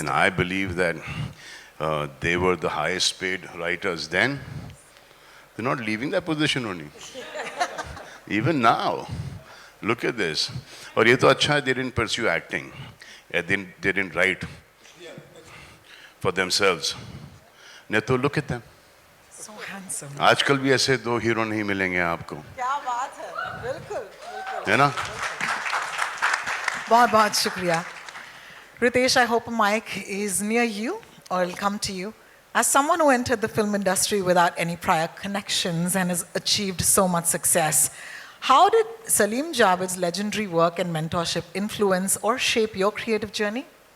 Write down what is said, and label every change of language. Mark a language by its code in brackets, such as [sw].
[en] And I believe that they were the highest paid writers then. They're not leaving that position only. Even now, look at this. Or [hi] ye to acha, [en] they didn't pursue acting. They didn't write for themselves. Neto, look at them. So handsome. [hi] आजकल भी ऐसे दो hero नहीं मिलेंगे आपको क्या बात है, बिल्कुल, बिल्कुल. है ना बहुत बहुत शुक्रिया. [en] Ritesh, I hope a mic is near you or it'll come to you. As someone who entered the film industry without any prior connections and has achieved so much success, how did Salim Javed's legendary work and mentorship influence or shape your creative journey?